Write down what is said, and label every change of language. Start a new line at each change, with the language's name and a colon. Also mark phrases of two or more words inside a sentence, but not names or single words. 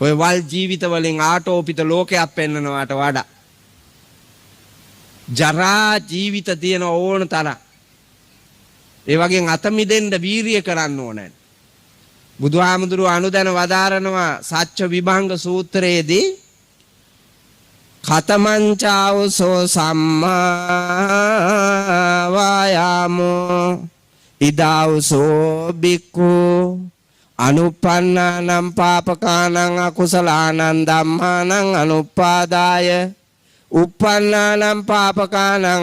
Sinhala: ඔය වල් ජීවිත වලින් ආටෝපිත ලෝකයක් පෙන්වනවාට වඩා ජරා ජීවිත තියෙන ඕන තරම්. ඒ වගේ අත මිදෙන්න වීරිය කරන්න ඕනේ. බුදුහාමුදුරුව අනුදැන වදාරනවා සච්ච විභංග සූත්‍රයේදී
Pali: කතමංචාවසෝ සම්මා වායාමෝ ඉදාවසෝ බික්ඛු අනුප්පන්නානම් පාපකානං අකුසලානං ධම්මානං අනුප්පාදාය uppannānaṁ pāpakānaṁ